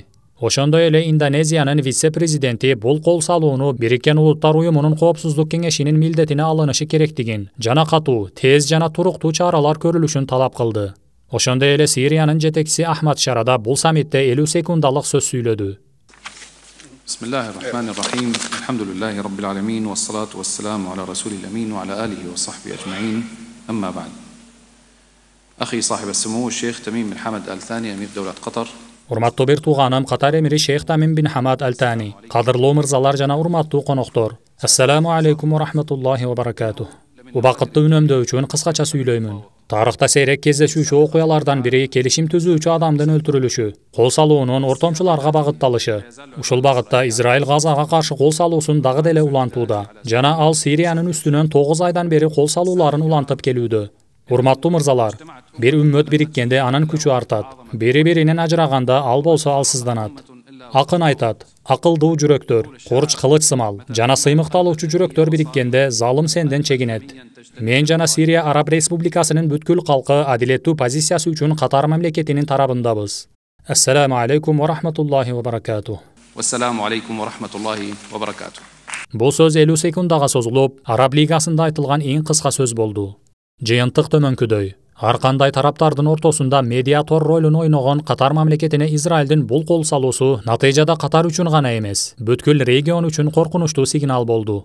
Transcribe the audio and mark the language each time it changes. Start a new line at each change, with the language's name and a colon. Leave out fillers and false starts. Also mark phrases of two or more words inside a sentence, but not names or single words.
Kyrgyz: Ошондой эле Индонезиянын вице-президенти бул кол салууну Бириккен Улуттар уюмунун коопсуздук кеңешинин милдетине алынышы керектигин жана катуу, тез жана туруктуу чаралар көрүлүшүн талап кылды. Ошондой эле Сириянын жетекчиси Ахмад Шарада бул саммитте 50 секундалык сөз сүйлөдү.
Arabic: بسم الله الرحمن الرحيم. الحمد لله رب العالمين والصلاة والسلام على رسول الأمين وعلى آله وصحبه أجمعين. أما بعد. أخي صاحب السمو شيخ تميم بن حمد آل ثاني أمير دولة قطر.
Kyrgyz: Урматтуу бир тууганым Катар эмири Шейх Тамим бин Хамад Аль-Тани. Кадырлуу мырзалар жана урматтуу коноктор.
Arabic: السلام عليكم ورحمة الله وبركاته.
Kyrgyz: Убакытты үнөмдөө үчүн кыскача сүйлөймүн. Тарыхта сейрек кездешүүчү окуялардан бири келишим түзүүчү адамдын өлтүрүлүшү, кол салуунун ортомчуларга багытталышы. Ушул багытта Израиль Газага каршы кол салуусун дагы деле улантууда. Жана ал Сириянын үстүнөн 9 айдан бери кол салууларын улантып келүүдө. Урматтуу мырзалар, бир үммөт бириккенде анын күчү артат. Бири-биринен ажыраганда ал болсо алсызданат. Акын айтат, акылдуу жүрөктөр, курч кылыч сымал, жана сыймыкталуучу жүрөктөр бириккенде залым сенден чегинет. Мен жана Сирия Араб Республикасынын бүткүл калкы адилеттүү позициясы үчүн Катар мамлекетинин тарабындабыз.
Arabic: السلام عليكم ورحمة الله وبركاته. السلام عليكم ورحمة الله وبركاته.
Kyrgyz: Бул сөз 50 секундага созулуп, Араб Лигасында айтылган эң кыска сөз болду. Жыйынтык төмөнкүдөй. Ар кандай тараптардын ортосунда медиатор ролун ойногон Катар мамлекетине Израилдин бул кол салуусу натыйжада Катар үчүн гана эмес, бүткүл регион үчүн коркунучтуу сигнал болду.